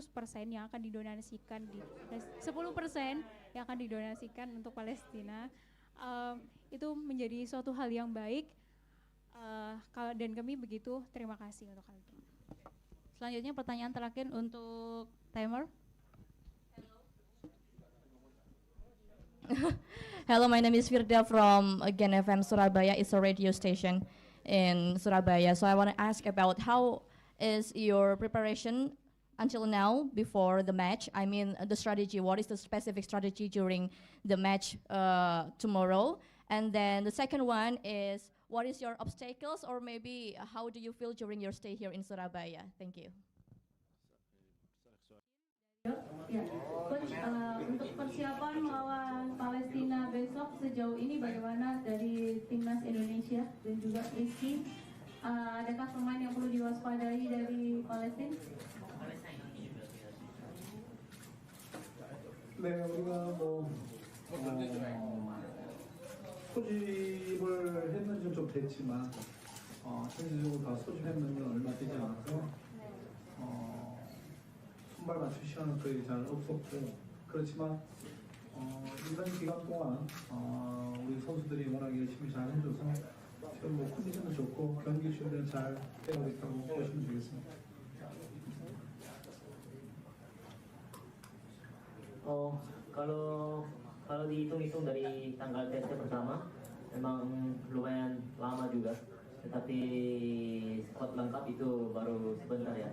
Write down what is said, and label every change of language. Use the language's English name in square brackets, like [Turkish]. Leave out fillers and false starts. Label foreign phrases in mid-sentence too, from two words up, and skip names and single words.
[Indonesian] yang akan didonasikan 10% yang akan didonasikan untuk Palestina, itu menjadi suatu hal yang baik, dan kami begitu terima kasih untuk hal itu. Selanjutnya pertanyaan terakhir untuk timer. [English] Hello, my name is Firda from Gen FM Surabaya. It's a radio station in Surabaya. So I want to ask about how is your preparation until now before the match? I mean, the strategy. What is the specific strategy during the match tomorrow? And then the second one is, what is your obstacles, or maybe how do you feel during your stay here in Surabaya? Thank you. [Indonesian] Ya, Coach, untuk persiapan melawan Palestina besok sejauh ini bagaimana dari timnas Indonesia dan juga Rizky? Adakah pemain yang perlu diwaspadai dari Palestina? [Korean] 네, 우리가 소집을 했는지 좀 됐지만 전체적으로 다 소집했는지 얼마 되지 않아서 선발 맞출 시간은 거의 잘 없었고, 그렇지만 이번 기간 동안 우리 선수들이 워낙 열심히 잘 해줘서 지금 컨디션도 좋고 경기 준비는 잘 되고 있다고 보시면 되겠습니다. [Indonesian] Kalau dihitung-hitung dari tanggal tesnya pertama, memang lumayan lama juga, tetapi squad lengkap itu baru sebentar ya.